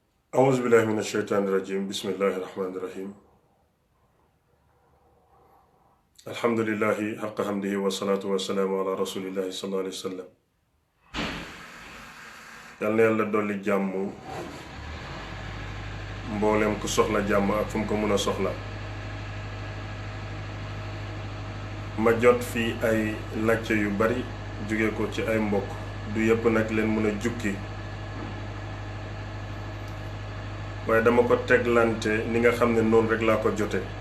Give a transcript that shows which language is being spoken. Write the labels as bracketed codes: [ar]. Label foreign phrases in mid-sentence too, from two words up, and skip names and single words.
[ar] أعوذ بالله من الشيطان الرجيم بسم الله الرحمن الرحيم الحمد لله حق حمده والصلاة والسلام على رسول الله صلى الله عليه وسلم [wo] yal na yàlla dolli jàmm mboolem ku soxla jàmm ak fu mu ko mën a soxla ma jot fii ay làcce yu bari jóge ko ci ay mbokk du yépp nag leen mën a jukki waaye dama ko teglante ni nga xam ne noonu rek laa ko jote